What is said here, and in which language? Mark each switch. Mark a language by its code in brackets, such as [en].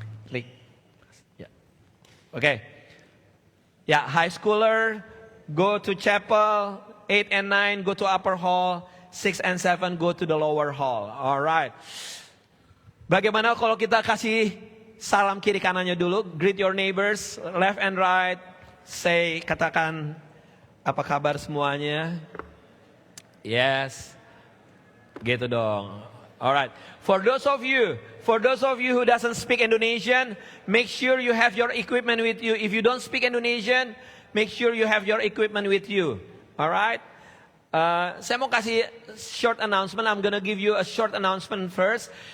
[en] Yeah. Okay. Yeah, high schooler go to chapel. 8 and 9 go to upper hall. 6 and 7 go to the lower hall. All right. [id] Bagaimana kalau kita kasih salam kiri kanannya dulu? [en] Greet your neighbors, left and right. [id] Say, katakan, apa kabar semuanya? [en] Yes. [id] Gitu dong. [en] Alright. For those of you who doesn't speak Indonesian, make sure you have your equipment with you. If you don't speak Indonesian, make sure you have your equipment with you. Alright. [id] Saya mau kasih [en] short announcement. I'm gonna give you a short announcement first.